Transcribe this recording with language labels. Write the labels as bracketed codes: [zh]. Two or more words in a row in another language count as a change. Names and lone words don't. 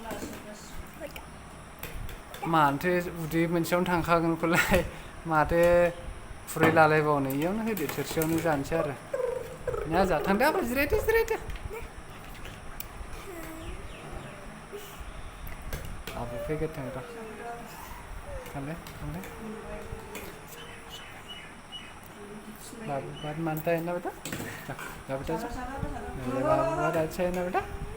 [brx] मानोथो उदै मोनसेयावनो थांखागोनखौलाय माथो खुरै लालायबावनो इयावनो होदो थोरसियावनो जानोसै आरो जा थांदो आबा जिरायदो आबो फैग्रोथों र' थांदो [hi] बाबू बात मानता है ना बेटा जा बेटा जा बाबू बात अच्छा है ना बेटा